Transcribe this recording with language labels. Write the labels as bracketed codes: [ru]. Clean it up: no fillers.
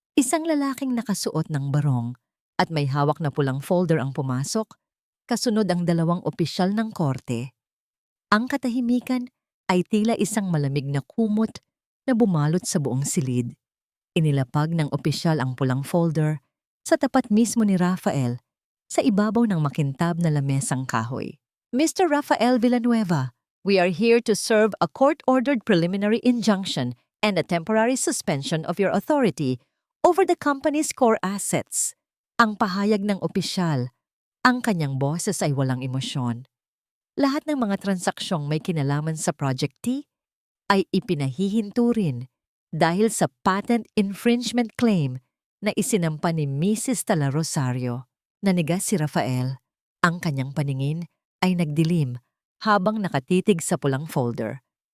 [tl] Isang lalaking nakasuot ng barong at may hawak na pulang folder ang pumasok, kasunod ang dalawang opisyal ng korte. Ang katahimikan ay tila isang malamig na kumot na bumalot sa buong silid. Inilapag ng opisyal ang pulang folder sa tapat mismo ni Rafael sa ibabaw ng makintab na lamesang kahoy. [en] Mr. Rafael Villanueva, we are here to serve a court-ordered preliminary injunction and a temporary suspension of your authority over the company's core assets. [tl] Ang pahayag ng opisyal, ang kanyang boses ay walang emosyon. Lahat ng mga transaksyong may kinalaman sa Project T ay ipinahihinto rin dahil sa patent infringement claim na isinampa ni Mrs. Tala Rosario. Nanigas si Rafael. Ang kanyang paningin ay nagdilim habang nakatitig sa pulang folder.